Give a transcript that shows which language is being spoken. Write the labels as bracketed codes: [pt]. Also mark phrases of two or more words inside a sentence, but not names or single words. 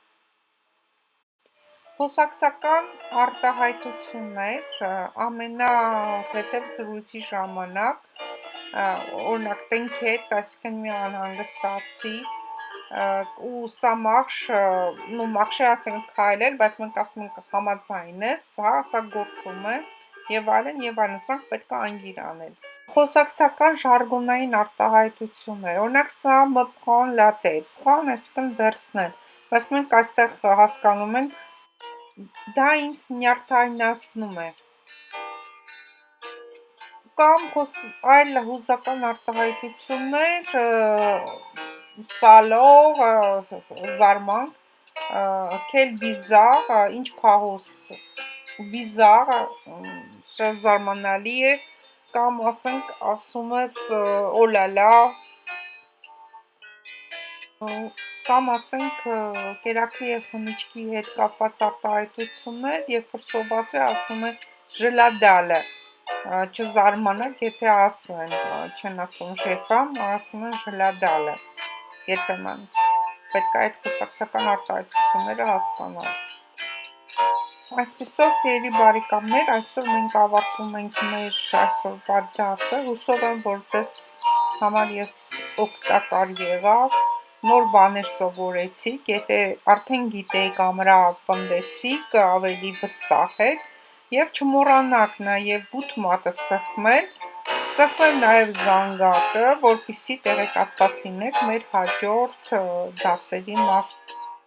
[hy] Խոսակցական արտահայտություններ ամենահետև զրույցի ժամանակ, օրինակ տնքետ, այսինքն մի անհանգստացի, ու սա մախշե ասենք քայլել, բայց մենք ասում ենք համաձայնես, սա գործում է եւ այլն, սրանք պետք է անգիր անել։ Խոսակցական ժարգոնային արտահայտություններ, օրինակ սա [fr] me prend la tête, [hy] prend այսինքն վերցնել, բայց մենք այստեղ հասկանում ենք դա ինձ նյարդայնացնում է։ Կամ այլ հուզական արտահայտություններ, սալող, զարմանք, [fr] quel bizarre, [hy] ինչ քահոս, bizarre, շատ զարմանալի է, կամ ասենք ասում ես [fr] oh là là, [hy] կամ ասենք կերակրի եւ խմիչքի հետ կապված արտահայտություններ, երբ որ սոված է ասում է [fr] je la dalle, [hy] չզարմանաք, եթե ասեն, չեն ասում շեֆամ, ասում են [fr] je la dalle, [hy] երբեմն պետք է այդ խոսակցական արտահայտությունները հասկանալ։ Այսպիսով, սիրելի բարեկամներ, այսօր մենք ավարտում ենք մեր այսօրվա դասը, հուսով եմ, որ ձեզ համար ես օգտակար եղավ, նոր բաներ սովորեցիք, եթե արդեն գիտեիք ամրապնդեցիք, ավելի վստահ եք, և չմոռանաք նաև բութ մատը սեղմել նաև զանգակը, որպեսզի տեղեկացված լինեք մեր հաջորդ դասերի մասին։